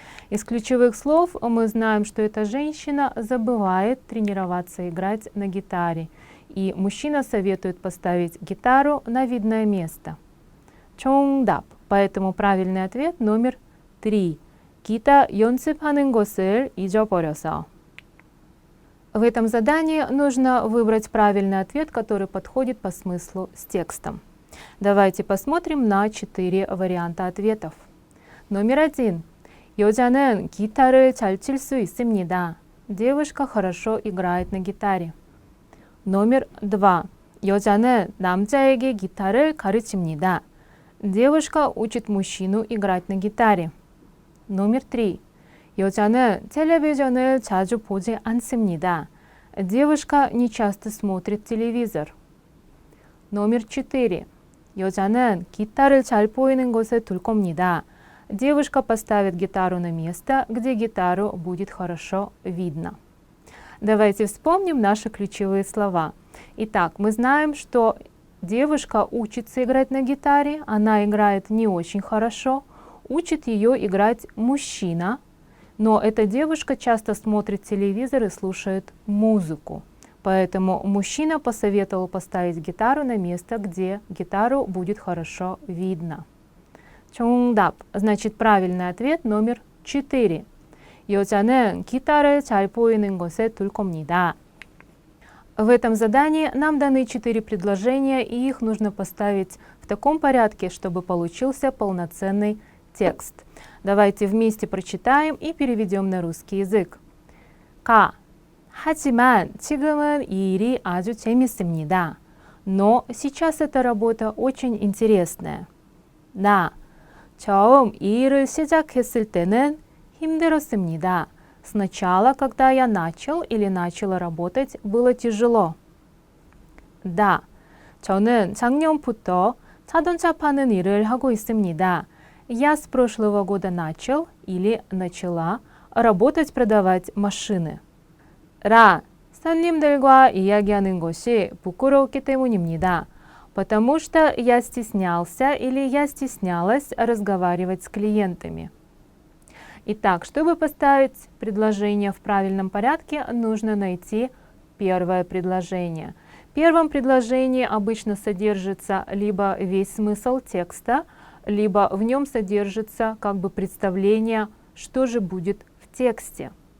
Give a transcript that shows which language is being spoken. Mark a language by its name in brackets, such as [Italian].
[Russian] Из ключевых слов мы знаем, что эта женщина забывает тренироваться играть на гитаре. И мужчина советует поставить гитару на видное место. [Korean] 정답. [Russian] Поэтому правильный ответ номер 3. [Korean] 기타 연습하는 것을 잊어버려서. [Russian] В этом задании нужно выбрать правильный ответ, который подходит по смыслу с текстом. Давайте посмотрим на 4 варианта ответов. Номер 1. [Korean] 여자는 기타를 잘 칠 수 있습니다. [Russian] Девушка хорошо играет на гитаре. Номер 2. [Korean] 여자는 남자에게 기타를 가르칩니다. [Russian] Девушка учит мужчину играть на гитаре. Номер 3. [Korean] 여자는 텔레비전을 자주 보지 않습니다. [Russian] Девушка не часто смотрит телевизор. Номер 4. [Korean] 여자는 기타를 잘 보이는 곳에 둘 겁니다. [Russian] Девушка поставит гитару на место, где гитару будет хорошо видно. Давайте вспомним наши ключевые слова. Итак, мы знаем, что девушка учится играть на гитаре, она играет не очень хорошо, учит ее играть мужчина, но эта девушка часто смотрит телевизор и слушает музыку. Поэтому мужчина посоветовал поставить гитару на место, где гитару будет хорошо видно. [Korean] 정답. [Russian] Значит, правильный ответ номер 4. [Korean] 여자는 기타를 잘 보이는 곳에 둘 겁니다. [Russian] В этом задании нам даны 4 предложения, и их нужно поставить в таком порядке, чтобы получился полноценный текст. Давайте вместе прочитаем и переведем на русский язык. [Korean] 가. 하지만 지금은 이 일이 아주 재밌습니다. [Russian] Но сейчас эта работа очень интересная. [Korean] 나. 처음 이 일을 시작했을 때는 힘들었습니다. [Russian] Сначала, когда я начал или начала работать, было тяжело. [Korean] 다. 저는 작년부터 자동차 파는 일을 하고 있습니다. [Russian] Я с прошлого года начал или начала работать продавать машины. [Korean] 라. 손님들과 이야기하는 것이 부끄럽기 때문입니다. [Russian] Потому что я стеснялся или я стеснялась разговаривать с клиентами. Итак, чтобы поставить предложение в правильном порядке, нужно найти первое предложение. В первом предложении обычно содержится либо весь смысл текста, либо в нем содержится как бы представление, что же будет в тексте.